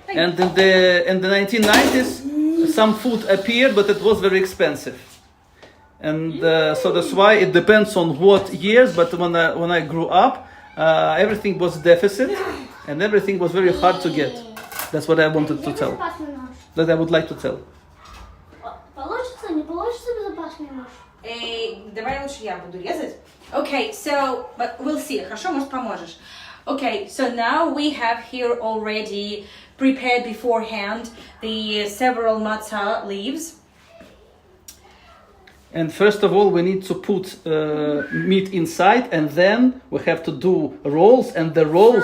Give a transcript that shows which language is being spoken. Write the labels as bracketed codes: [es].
[en] And in the 1990s, some food appeared, but it was very expensive. And so that's why it depends on what years. But when I grew up, everything was deficit, and everything was very hard to get. That's what I wanted to tell. That I would like to tell. [ru] Получится, не получится безопасный нож. Давай лучше я буду резать. [en] Okay, so, but we'll see. [ru] Хорошо, может, поможешь. [en] Okay, so now we have here already prepared beforehand the several matzah leaves. And first of all, we need to put meat inside, and then we have to do rolls, and the rolls